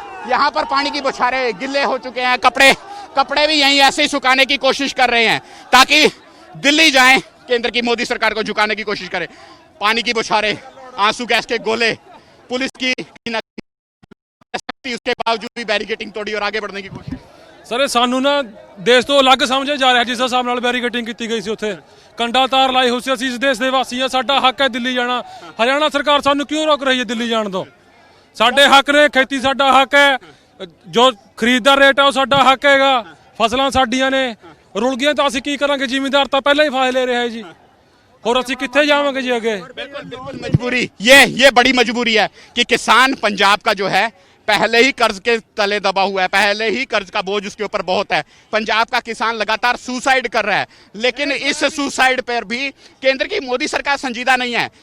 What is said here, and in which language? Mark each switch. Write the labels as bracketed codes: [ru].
[hi] यहाँ पर पानी की बौछारें, गिल्ले हो चुके हैं कपड़े भी यहीं ऐसे ही सुखाने की कोशिश कर रहे हैं ताकि दिल्ली जाएं, केंद्र की मोदी सरकार को झुकाने की कोशिश करें। पानी की बौछारें, आंसू गैस के गोले, पुलिस की उसके बावजूद भी बैरिकेटिंग तोड़ी और आगे बढ़ने की कोशिश। [pa] सर ਸਾਨੂੰ ਨਾ ਦੇਸ਼ ਤੋਂ ਅਲੱਗ ਸਮਝਿਆ ਜਾ ਰਿਹਾ ਜਿਸ ਹਿਸਾਬ ਨਾਲ ਬੈਰੀਕੇਟਿੰਗ ਕੀਤੀ ਗਈ ਸੀ। ਉੱਥੇ ਕੰਡਾ ਤਾਰ ਲਾਈ ਹੋਈ ਸੀ। ਅਸੀਂ ਇਸ ਦੇਸ਼ ਦੇ ਵਾਸੀ ਹਾਂ, ਸਾਡਾ ਹੱਕ ਹੈ ਦਿੱਲੀ ਜਾਣਾ। ਹਰਿਆਣਾ ਸਰਕਾਰ ਸਾਨੂੰ ਕਿਉਂ ਰੋਕ ਰਹੀ ਹੈ ਦਿੱਲੀ ਜਾਣ ਤੋਂ? ਸਾਡੇ ਹੱਕ ਨੇ, ਖੇਤੀ ਸਾਡਾ ਹੱਕ ਹੈ, ਜੋ ਖਰੀਦਦਾਰ ਰੇਟ ਹੈ ਉਹ ਸਾਡਾ ਹੱਕ ਹੈਗਾ, ਫਸਲਾਂ ਸਾਡੀਆਂ ਨੇ। ਰੁਲ ਗਈਆਂ ਤਾਂ ਅਸੀਂ ਕੀ ਕਰਾਂਗੇ? ਜ਼ਿਮੀਂਦਾਰ ਤਾਂ ਪਹਿਲਾਂ ਹੀ ਫਾਇਦੇ ਲੈ ਰਿਹਾ ਹੈ ਜੀ, और ਅਸੀਂ ਕਿੱਥੇ ਜਾਵਾਂਗੇ ਜੀ ਅੱਗੇ? [hi] बिल्कुल मजबूरी, ये बड़ी मजबूरी है कि किसान पंजाब का जो है पहले ही कर्ज के तले दबा हुआ है, पहले ही कर्ज का बोझ उसके ऊपर बहुत है। पंजाब का किसान लगातार सुसाइड कर रहा है, लेकिन इस सुसाइड पर भी केंद्र की मोदी सरकार संजीदा नहीं है।